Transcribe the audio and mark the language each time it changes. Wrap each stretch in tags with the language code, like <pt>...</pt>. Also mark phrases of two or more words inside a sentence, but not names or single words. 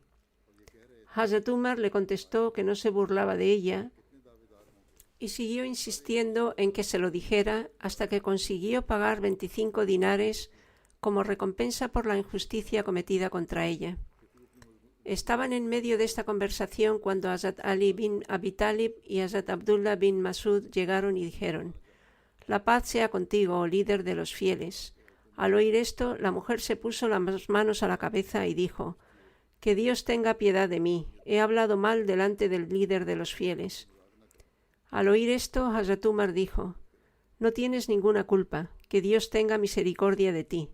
<es>Hazrat Umar le contestó que no se burlaba de ella y siguió insistiendo en que se lo dijera hasta que consiguió pagar 25 dinares como recompensa por la injusticia cometida contra ella. Estaban en medio de esta conversación cuando Hazrat Ali bin Abi Talib y Hazrat Abdullah bin Masud llegaron y dijeron: la paz sea contigo, oh líder de los fieles. Al oír esto, la mujer se puso las manos a la cabeza y dijo: que Dios tenga piedad de mí, he hablado mal delante del líder de los fieles. Al oír esto, Hazrat Umar dijo: no tienes ninguna culpa, que Dios tenga misericordia de ti.</es>